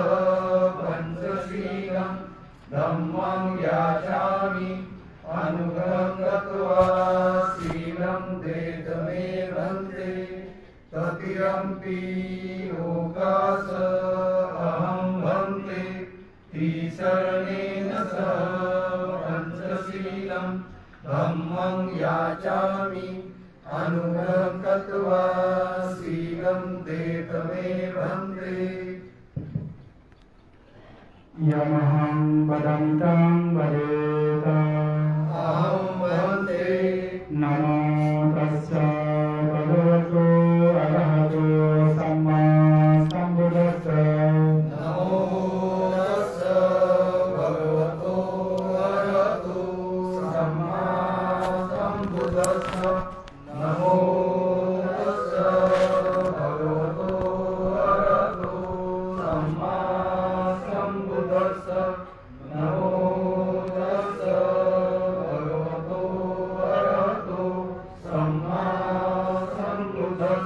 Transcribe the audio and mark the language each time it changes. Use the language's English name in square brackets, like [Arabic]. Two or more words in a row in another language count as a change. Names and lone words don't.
[Pali] पञ्चशीलं धम्मं याचामि अनुग्रहं कृत्वा शीलं देतमे वन्दे तृतीयम्पि लोकास अहं वन्दे त्रिशरणेन सह पञ्चशीलं धम्मं याचामि अनुग्रहं कृत्वा शीलं देतमे वन्दे यमहं वदन्तं वदेत अहं वन्दे नमो तस्स भगवतो अरहतो सम्मा सम्बुद्धस्स नमो तस्स भगवतो अरहतो सम्मा सम्बुद्धस्स नमो तस्स भगवतो अरहतो सम्मा सम्बुद्धस्स नमो तस्स भगवतो अरहतो सम्मा सम्बुद्धस्स